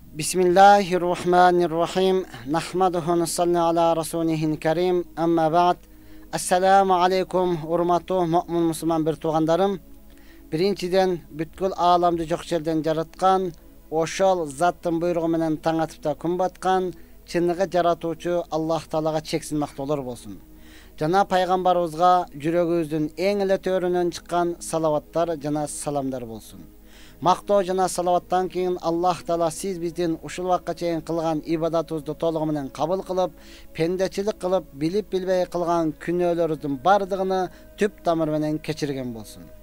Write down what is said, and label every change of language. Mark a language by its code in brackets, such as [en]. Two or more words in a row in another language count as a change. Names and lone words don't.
[ar] بسم الله الرحمن الرحيم. نحمده نصلي على رسوله الكريم. أما بعد. السلام عليكم [ky] урматтуу момун мусулман бир туугандарым. Биринчиден бүткүл ааламды жоқ жерден жаратқан, ошол заттын буйругу менен таң атыпта күн баткан, чыныгы жаратуучу Аллах Таалага чексиз мактоолор болсун. Жана пайгамбарыбызга жүрөгүбүздүн эң эле төрүнөн чыккан салаваттар жана саламдар болсун. Мактоо жана салаваттан кийин Аллах Таала сиз биздин ушул вакытка чейин кылган ибадатыбызды толугу менен кабыл кылып, пендечилик кылып, билип билбей кылган күнөөлөрүбүздүн бардыгын түп тамыр менен кечирген болсун.